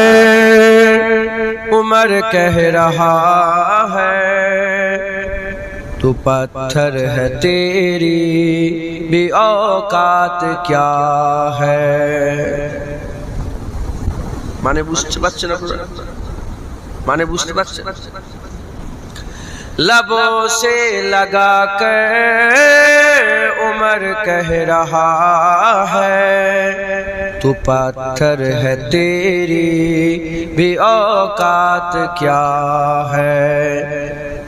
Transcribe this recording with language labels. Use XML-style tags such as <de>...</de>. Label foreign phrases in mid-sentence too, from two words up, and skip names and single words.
<ur>کر عمر کہہ رہا ہے تو پتھر ہے تیری بھی اوقات کیا ہے۔</ur> <bn>মানে বুঝতে পারছেন আপনারা؟ মানে বুঝতে পারছেন?</bn> <ur>لبوں سے لگا کر عمر کہہ رہا ہے تو پتھر ہے تیری بھی اوقات کیا ہے۔</ur>